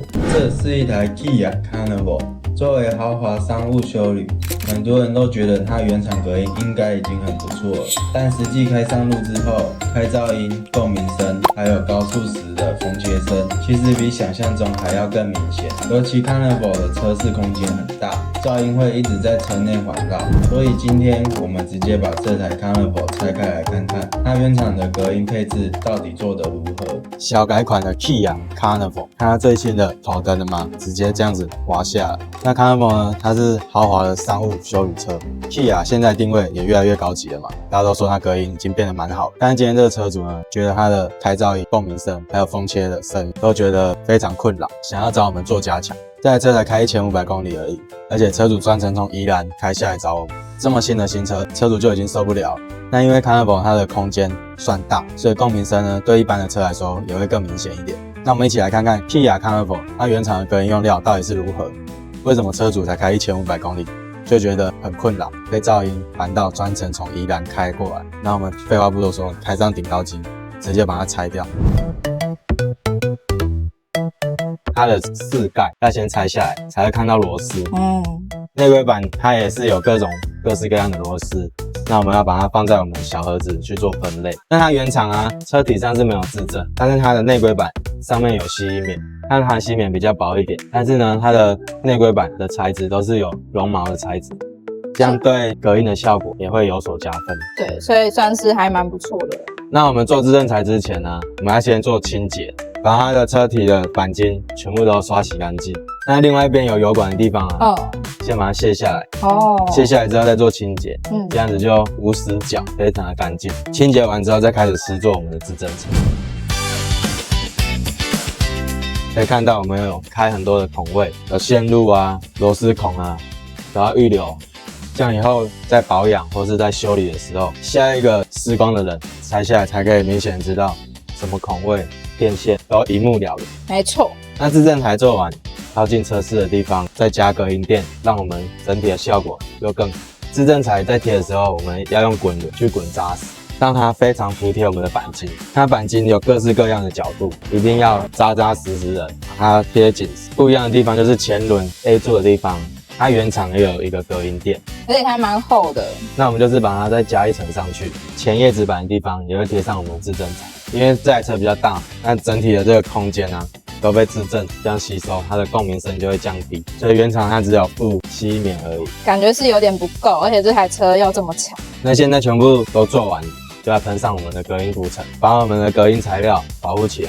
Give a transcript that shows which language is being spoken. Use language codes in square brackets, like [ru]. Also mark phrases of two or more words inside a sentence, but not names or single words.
[zh] 這是一台 Kia Carnival， 作為豪華商務休旅，很多人都覺得它原廠隔音應該已經很不錯了，但實際開上路之後，開噪音、共鳴聲，還有高速時的風切聲，其實比想象中還要更明顯。尤其 Carnival 的車室空間很大，噪音會一直在車內環繞，所以今天我們直接把這台 Carnival 拆開來看看，它原廠的隔音配置到底做得如何。小改款的 Kia Carnival， 看它最新的頭燈了嗎？直接這樣子滑下來。那 Carnival 呢？它是豪華的商務休旅車。Kia 現在定位也越來越高級了嘛，大家都說它隔音已經變得蠻好。但是今天這個車主呢，覺得它的開噪音、共鳴聲還有風切的聲音都覺得非常困擾，想要找我們做加強。這台車才開1500公里而已，而且車主專程從宜蘭開下來找我們。這麼新的新車，車主就已經受不了了。那因為 Carnival 它的空間算大，所以共鳴聲呢對一般的車來說也會更明顯一點。那我們一起來看看 Kia Carnival 它原廠的隔音用料到底是如何？為什麼車主才開1500公里就覺得很困擾，被噪音煩到專程從宜蘭開過來？那我們廢話不多說，開上頂高機，直接把它拆掉。它的4蓋要先拆下來，才會看到螺絲。內規板它也是有各式各樣的螺絲，那我們要把它放在我們的小盒子去做分類。那它原廠啊，車體上是沒有自震，但是它的內規板上面有吸音棉，它的含吸棉比較薄一點，但是呢，它的內規板的材質都是有絨毛的材質，這樣對隔音的效果也會有所加分。對，所以算是還蠻不錯的。那我們做自震材之前呢，我們要先做清潔，把它的車體的鈑金全部都刷洗乾淨。那另外一邊有油管的地方啊，先把它卸下來。卸下來之後再做清潔，這樣子就無死角，非常的乾淨。清潔完之後再開始施作我們的自震材。可以看到我們有開很多的孔位，有線路啊、螺絲孔啊，都要預留。這樣以後在保養或是在修理的時候，下一個施工的人拆下來才可以明顯知道什麼孔位、電線都一目了然。沒錯。那自震台做完，靠近車室的地方再加隔音墊，讓我們整體的效果又更好。自震材在貼的時候，我們要用滾輪去滾扎實，讓它非常服帖我們的鈑金。它鈑金有各式各樣的角度，一定要扎扎實實的把它貼緊。不一樣的地方就是前輪 A 柱的地方，它原廠也有一個隔音墊，而且還蠻厚的。那我們就是把它再加一層上去，前葉子板的地方也會貼上我們的自震材。因為這台車比較大，那整體的這個空間啊都被自震這樣吸收，它的共鳴声就會降低。所以原廠它只有附吸音棉而已，感覺是有點不夠，而且這台車又這麼長。那現在全部都做完，就要噴上我們的隔音塗層，把我們的隔音材料保護起來。